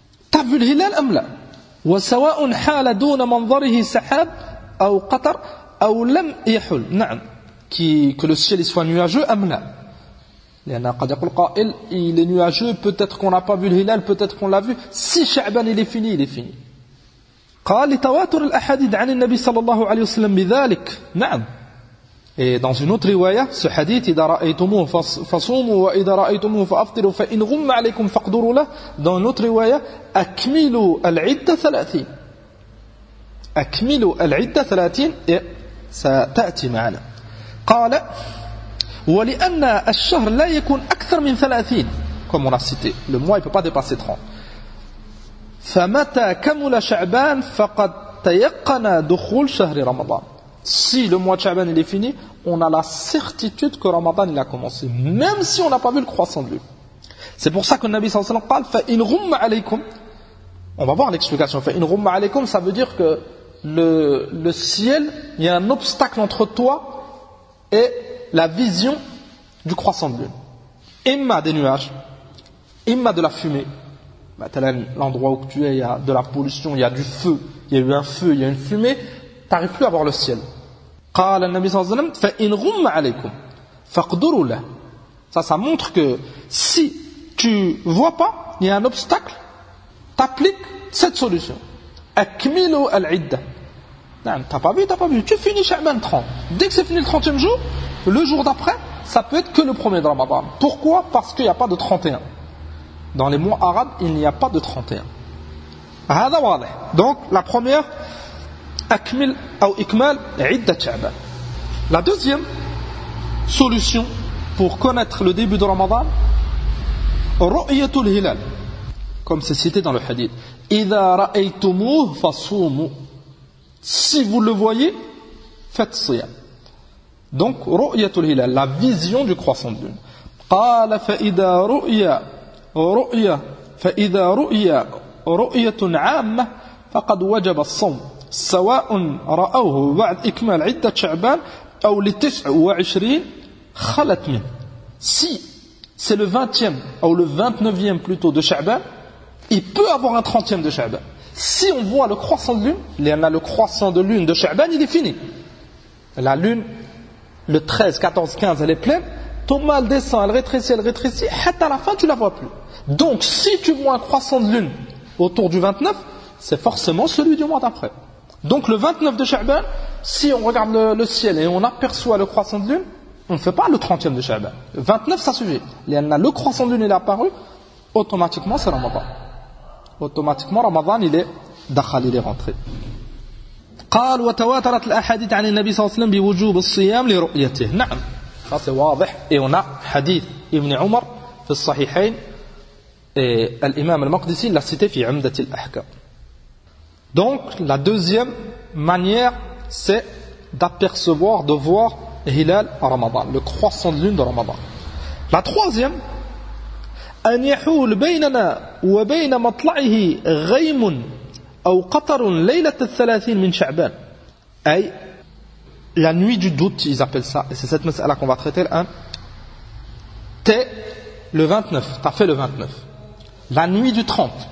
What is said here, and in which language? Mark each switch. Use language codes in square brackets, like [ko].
[fr] Tu as vu le Hilal Amla. [ar] وَسَوَاءٌ حَالَ دُونَ مَنْظَرِهِ سَحَابْ أَوْ قَطَرْ أَوْ لَمْ يَحُلْ. نعم. [fr] Que le ciel soit nuageux, Amla. Il est nuageux, peut-être qu'on n'a pas vu le Hilal, peut-être qu'on l'a vu. Si Sha'ban il est fini, il est fini. [ar] قال لتواتر الأحاديد عن النبي صلى الله عليه وسلم بذلك. نعم. Et dans une autre riwaya, ce hadith, إذا رأيتموه فصوموا وإذا رأيتموه فأفطروا فإن غم عليكم فاقدروا له. [fr] Dans une autre riwaya, [ar] أكملوا العدة 30. أكملوا العدة 30. ستأتي معنا. قال ولأن الشهر لا يكون أكثر من 30. [fr] Comme on a cité, le mois il ne peut pas dépasser 30. [ar] فمتى كمل شعبان فقد تيقن دخول شهر رمضان. [fr] Si le mois de Sha'ban il est fini, on a la certitude que Ramadan il a commencé, même si on n'a pas vu le croissant de lui. C'est pour ça que le Nabi sallallahu alayhi wa sallam parle [ar] فَإِنْ غُمَّ عَلَيْكُمْ. [fr] On va voir l'explication. [ar] فَإِنْ غُمَّ عَلَيْكُمْ, [fr] ça veut dire que le ciel, il y a un obstacle entre toi et la vision du croissant de lune. Imma des nuages, imma de la fumée. Maintenant, l'endroit où tu es, il y a de la pollution, il y a du feu, il y a eu un feu, il y a une fumée, tu n'arrives plus à voir le ciel. [ar] قال النبي صلى الله عليه وسلم فإن غم عليكم فاقدروا له. [fr] Ça montre que si tu ne vois pas, il y a un obstacle, tu appliques cette solution. [ar] أكملوا العدة. [fr] Non, tu n'as pas vu, tu n'as pas vu. Tu finis Sha'ban 30. Dès que c'est fini le 30e jour, le jour d'après, ça peut être que le premier de Ramadan. Pourquoi? Parce qu'il n'y a pas de 31. Dans les mois arabes, il n'y a pas de 31. Donc, la première, akmil ou ikmal, idda Sha'ban. La deuxième solution pour connaître le début de Ramadan, ru'yatul hilal. Comme c'est cité dans le hadith. [ar] Idha ra'aytumuh fasoumou. [fr] Si vous le voyez, faites siyam. Donc, ru'yatul hilal, la vision du croissant de lune. [ar] Qala fa'idha ru'ya. رؤية فإذا رؤية رؤية عامة فقد وجب الصوم سواء رأوه بعد إكمال عدة شعبان أو لتسع وعشرين خلت منه. [fr] Si c'est le 20e ou le 29e plutôt de Sha'ban, il peut avoir un 30e de Sha'ban. Si on voit le croissant de lune, il y en a le croissant de lune de Sha'ban, il est fini. La lune, le 13, 14, 15, elle est pleine. Ton mal descend, elle rétrécit, et à la fin, tu ne la vois plus. Donc, si tu vois un croissant de lune autour du 29, c'est forcément celui du mois d'après. Donc, le 29 de Sha'ban, si on regarde le ciel et on aperçoit le croissant de lune, on ne fait pas le 30e de Sha'ban. 29, ça suffit. Le croissant de lune, il est apparu, automatiquement, c'est Ramadan. Automatiquement, Ramadan, il est dakhal, il est rentré. [ar] قال وتواترت الأحاديث عن النبي صلى الله عليه وسلم بوجوب الصيام لرؤيته. نعم. [fr] Ça c'est واضح. Et on a hadith Ibn Umar fi Sahihain, et l'imam al-Maqdisi l'a cité fi Umdat al-Ahkam. Donc la deuxième manière, c'est d'apercevoir, de voir Hilal à Ramadan, le croissant de lune de Ramadan. La troisième, [ar] أن يحول بيننا وبين مطلعه غيم أو قطر ليلة الثلاثين من شعبان. [fr] أي la nuit du doute, ils appellent ça, et c'est cette masala qu'on va traiter hein. T'es le 29, t'as fait le 29. La nuit du 30.